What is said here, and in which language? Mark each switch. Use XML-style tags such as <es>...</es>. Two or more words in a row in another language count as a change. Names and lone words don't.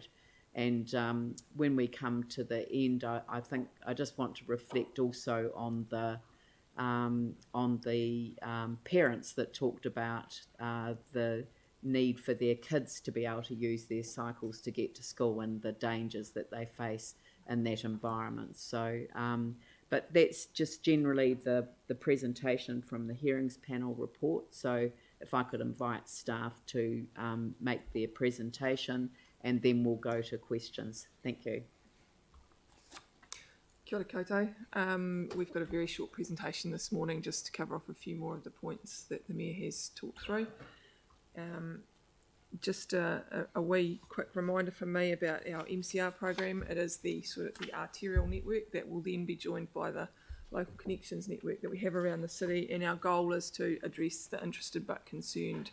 <en>And when we come to the end, I think I just want to reflect also on the parents that talked about the need for their kids to be able to use their cycles to get to school and the dangers that they face in that environment. So, but that's just generally the presentation from the hearings panel report. So if I could invite staff to make their presentation, and then we'll go to questions. Thank you.</en> <mi>Kia ora koutou.</mi> <en>We've got a very short presentation this morning just to cover off a few more of the points that the Mayor has talked through. Just a wee quick reminder from me about our MCR program. It is the arterial network that will then be joined by the local connections network that we have around the city, and our goal is to address the interested but concerned.</en>